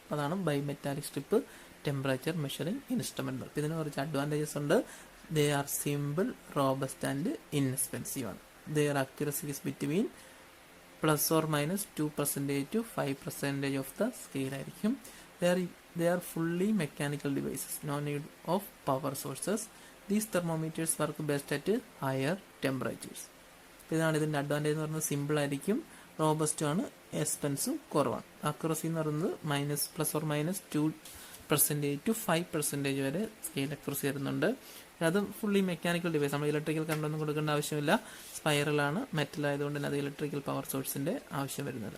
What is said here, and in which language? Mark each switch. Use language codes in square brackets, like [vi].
[ml] അതാണ് bimetallic strip temperature measuring instrument. അപ്പോൾ ഇതിന് കുറച്ച് അഡ്വാൻറ്റേജസ് ഉണ്ട്. [en] they are simple, robust and inexpensive [ml] ആണ്. [en] their accuracy is between ±2% to 5% of the scale [ml] ആയിരിക്കും. [en] They are fully mechanical devices, no need of power sources. These thermometers work best at higher temperatures. [ml] ഇതാണ് ഇതിൻ്റെ advantage എന്ന് പറയുന്നത്. Simple ആയിരിക്കും, robust ആണ്, എക്സ്പെൻസും കുറവാണ്. Accuracy എന്ന് പറയുന്നത് -2% to 5% വരെ സ്കെയിൽ അക്യുറസി വരുന്നുണ്ട്. അത് ഫുള്ളി മെക്കാനിക്കൽ ഡിവൈസ്, നമ്മൾ ഇലക്ട്രിക്കൽ കറണ്ട് ഒന്നും കൊടുക്കേണ്ട ആവശ്യമില്ല. സ്പൈറലാണ്, മെറ്റൽ ആയതുകൊണ്ട് തന്നെ അത് ഇലക്ട്രിക്കൽ പവർ സോഴ്സിൻ്റെ ആവശ്യം വരുന്നത്.